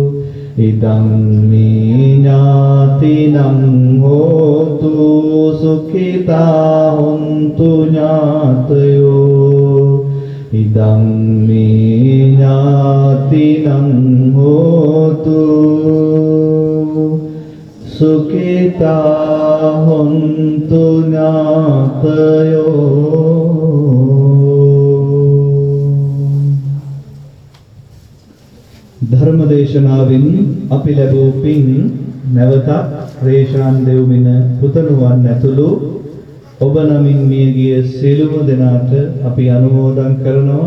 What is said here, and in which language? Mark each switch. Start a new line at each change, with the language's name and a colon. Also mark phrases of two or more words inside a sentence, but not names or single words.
Pali: ඉදං මේ ඥාතිනං හෝතු සුඛිතා හොන්තු ඥාතයෝ. ඉදං මේ ඥාතිනං හෝතු සුඛිතා හොන්තු ඥාතයෝ.
Sinhala: ධර්ම දේශනාවෙන් අපි ලැබූ පින් නැවත රේෂාන් දෙව්මින පුතණුවන් ඇතුළු ඔබ නමින් මියගිය සියලුම දෙනාට අපි අනුමෝදන් කරනවා.